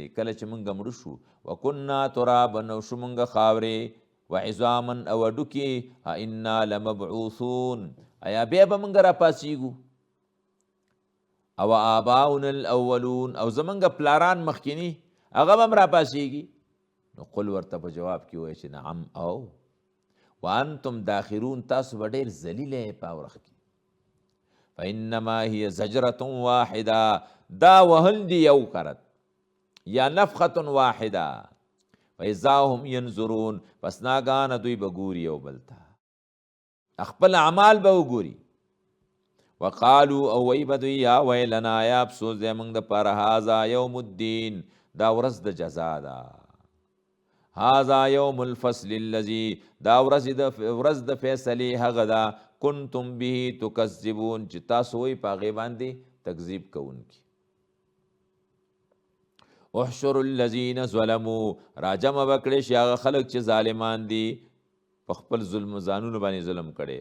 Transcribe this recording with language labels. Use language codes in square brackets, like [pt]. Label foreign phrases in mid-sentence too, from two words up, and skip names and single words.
[ps] کله چې موږ مړه شو، [ar] وکنا ترابا، [ps] او شو موږ خاورې، وعظاما، او هډوکي، [ar] أإنا لمبعوثون، [ps] ایا بیا به موږ راپاڅېږو؟ او [ar] آباؤنا الاولون [ps] او زمونږ پلاران مخکینی هغه به هم راپاسېږي. نو قل ورته په جواب کې وایي چې نعم او [ar] وانتم داخرون، [ps] تاسو به ډېر ذلیله په ورخ کې. [ar] فانما هي زجرة واحده، [ps] دا وهل دی یو کرت یا [ar] نفخة واحده. فاذا هم ينظرون، [ps] پس ناګانه دوی به ګوري یو بل ته، خپل اعمال به وګوري. وقالو او وی بدوی [ar] یا ویلنا [ps] یا افسوس دی موږ دپاره، [ar] هذا یوم الدین، [ps] دا ورځ د جزا ده. [ar] هذا یوم الفصل الذي، [ps] دا ورځ د فیصلې هغه ده، کنتم به تکذبون، چې تاسو وی په هغې باندې تکذیب کوونکي. [ar] احشر الذین ظلموا، [ps] راجمع به کړی شي هغه خلک چې ظالمان دي، په خپل ظلم ځانونو باندې ظلم کړی.